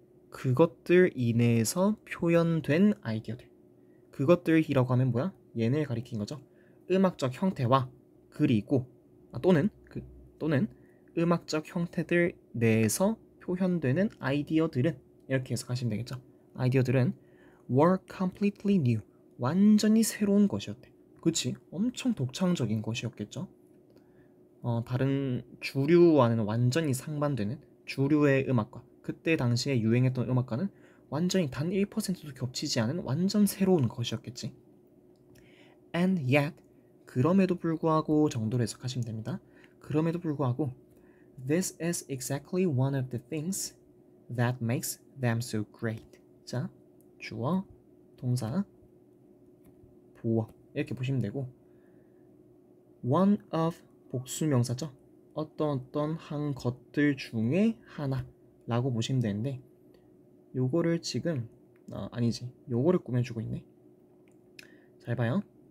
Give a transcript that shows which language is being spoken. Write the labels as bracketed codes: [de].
[ko] 그것들 이내에서 표현된 아이디어들. 그것들이라고 하면 뭐야? 얘네를 가리킨 거죠. 음악적 형태와 그리고 또는 음악적 형태들 내에서 표현되는 아이디어들은 이렇게 해석하시면 되겠죠. 아이디어들은 [en] were completely new. [ko] 완전히 새로운 것이었대. 그치? 엄청 독창적인 것이었겠죠. 다른 주류와는 완전히 상반되는 주류의 음악과 그때 당시에 유행했던 음악과는 완전히 단 1%도 겹치지 않은 완전 새로운 것이었겠지. [en] And yet [ko] 그럼에도 불구하고 정도로 해석하시면 됩니다. 그럼에도 불구하고 [en] This is exactly one of the things that makes them so great. [ko] 자, 주어, 동사, 보어 이렇게 보시면 되고 one of 복수명사죠. 어떤 한 것들 중에 하나라고 보시면 되는데 요거를 지금 요거를 꾸며주고 있네. 잘 봐요.